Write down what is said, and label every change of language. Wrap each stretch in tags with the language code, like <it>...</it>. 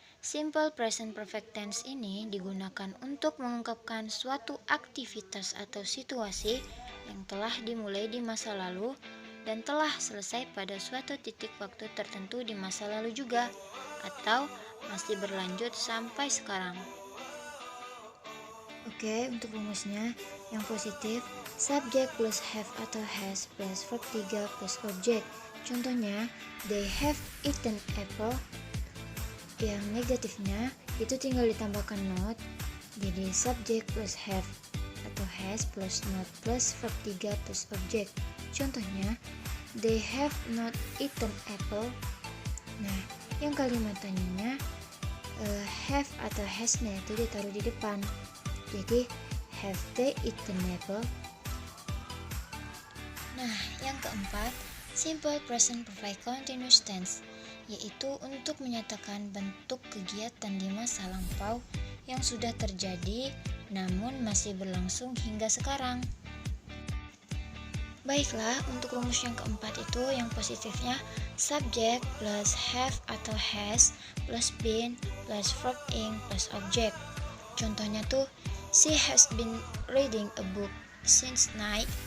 <id>Simple present perfect tense ini digunakan untuk mengungkapkan suatu aktivitas atau situasi yang telah dimulai di masa lalu dan telah selesai pada suatu titik waktu tertentu di masa lalu juga, atau masih berlanjut sampai sekarang. Oke, untuk rumusnya yang positif, subjek plus have atau has plus verb 3 plus objek.</id> <en>Contohnya, they have eaten apple.</en> <id>Yang negatifnya itu tinggal ditambahkan not, jadi subjek plus have atau has plus not plus verb 3 plus objek.</id> <en>Contohnya, they have not eaten apple.</en> <id>Nah, yang kalimat tanyanya have atau has-nya itu ditaruh di depan, jadi</id> <en>have they eaten apple?</en> <id>Nah, yang keempat, simple present perfect continuous tense, yaitu untuk menyatakan bentuk kegiatan di masa lampau yang sudah terjadi namun masih berlangsung hingga sekarang. Baiklah, untuk rumus yang keempat itu yang positifnya subjek plus have atau has plus been plus verb ing plus objek.</id> <en>Contohnya tuh, she has been reading a book since night.</en>